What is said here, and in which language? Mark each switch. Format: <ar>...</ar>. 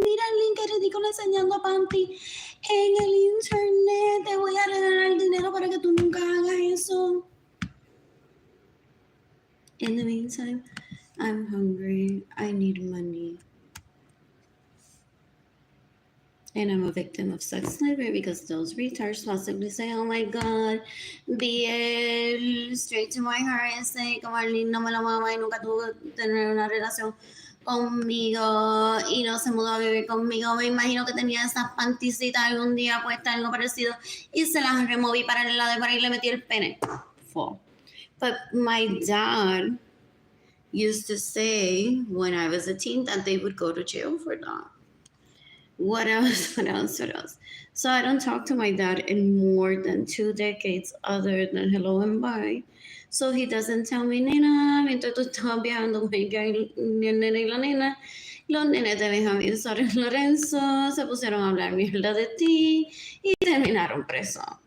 <es>Mira el link que ridículo enseñando panty en el internet. Te voy a regalar el dinero para que tú nunca hagas eso.</es> <en>In the meantime, I'm hungry. I need money. And I'm a victim of sex slavery because those retards possibly say, oh my God, BL, straight to my heart, and say,</en> <es>como Arlene no me lo mama y nunca tuvo que tener una relación conmigo y no se mudó a vivir conmigo. Me imagino que tenía esas panticitas algún día puestas, algo parecido, y se las removí para el lado y para ahí le metí el pene. Full.</es> <en>But my dad used to say when I was a teen that they would go to jail for that. What else? What else? What else? So I don't talk to my dad in more than 2 decades other than hello and bye. So he doesn't tell me,</en> <es>nena, mientras tú estabas viajando con el nene y la nena, los nenes de Benjamín Suárez Lorenzo se pusieron a hablar mierda de ti y terminaron preso.</es>